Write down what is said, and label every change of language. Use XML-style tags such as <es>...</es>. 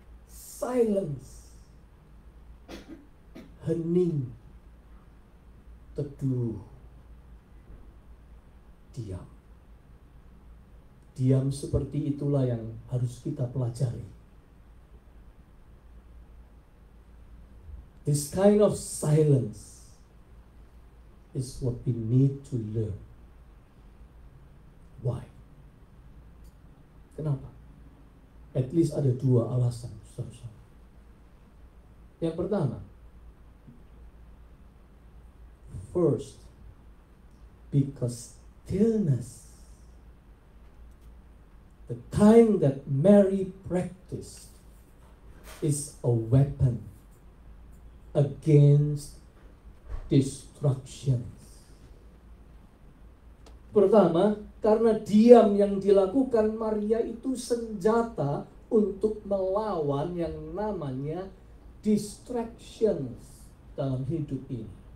<en>Silence.</en> <id>Hening. Teduh. Diam. Diam seperti itulah yang harus kita pelajari.</id> <en>This kind of silence is what we need to learn. Why?</en> <id>Kenapa?</id> <en>At least</en> <id>ada dua alasan, saudara-saudara. Yang pertama,</id> <en>first, because stillness, the kind that Mary practiced, is a weapon against distractions.</en> <id>Pertama, karena diam yang dilakukan Maria itu senjata untuk melawan yang namanya distractions dalam hidup ini.</id>